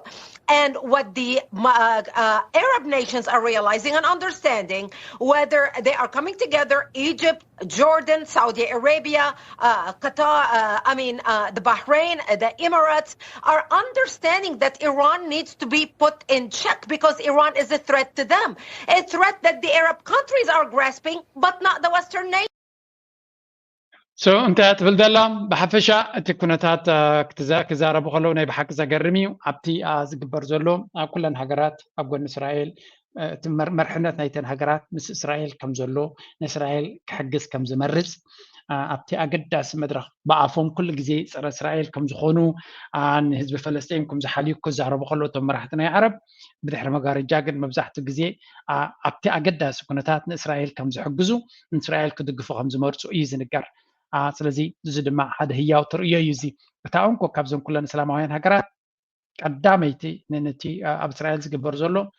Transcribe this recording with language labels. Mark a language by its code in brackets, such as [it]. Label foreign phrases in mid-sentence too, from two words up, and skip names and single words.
[en] And what the Arab nations are realizing and understanding, whether they are coming together, Egypt, Jordan, Saudi Arabia, Qatar, the Bahrain, the Emirates, are understanding that Iran needs to be put in check because Iran is a threat to them. A threat that the Arab countries are grasping, but not the Western nations. [ti] So እንታይ ትብል ዘላ ብሓፈሻ እቲ ኩነታት ክዛረቡ ከለዉ ናይ ብሓቂ ዘገርም እዩ ኣብቲ ዝግበር ዘሎ ኣብ ኩለን ሃገራት ኣብ ጎኒ እስራኤል እቲ መርሕነት ናይተን ሃገራት ምስ እስራኤል ከም ዘሎ ንእስራኤል ክሕግዝ ከም ዝመርፅ ኣብቲ ኣገዳሲ መድረኽ ብኣፎም ኩሉ ግዜ ፀረ እስራኤል ከም ዝኾኑ ንህዝቢ ፈለስጢን ከም ዝሓልዩ ክዛረቡ ከለዉ እቶም መራሕቲ ናይ ዓረብ ብድሕሪ መጋረጃ ግን መብዛሕትኡ ግዜ ኣብቲ ኣገዳሲ ኩነታት ንእስራኤል ከም ዝሕግዙ ንእስራኤል ክድግፉ ከም ዝመርፁ እዩ ዝንገር ስለዚ እዚ ድማ ሓደ ህያው ትርእዮ እዩ እዚ እታ እንኮ ካብዞም ኩለን እስላማውያን ሃገራት ቀዳመይቲ ነቲ ኣብ እስራኤል ዝግበር ዘሎ